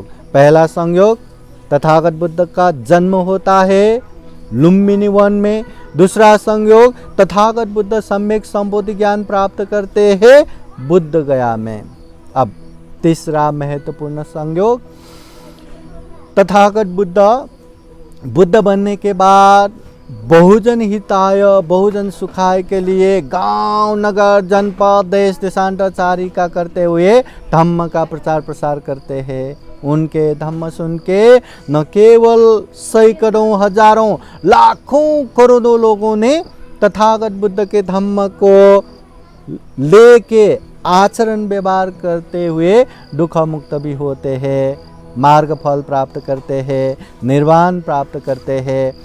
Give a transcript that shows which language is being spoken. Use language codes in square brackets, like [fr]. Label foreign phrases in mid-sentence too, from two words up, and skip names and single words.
[hi] पहला संयोग, तथागत बुद्ध का जन्म होता है लुम्बिनी वन में। दूसरा संयोग, तथागत बुद्ध सम्यक संबोधि ज्ञान प्राप्त करते हैं बुद्ध गया में। अब तीसरा महत्वपूर्ण संयोग, तथागत बुद्ध बनने के बाद [sa] बहुजन हिताय, बहुजन सुखाय [hi] के लिए गांव नगर जनपद देश देशांतरचारी का करते हुए धम्म का प्रचार प्रसार करते हैं। उनके धम्म सुन के न केवल सैकड़ों हजारों लाखों करोड़ों लोगों ने तथागत बुद्ध के धम्म को लेके आचरण व्यवहार करते हुए दुख मुक्त भी होते हैं, मार्ग फल प्राप्त करते हैं, निर्वाण प्राप्त करते हैं।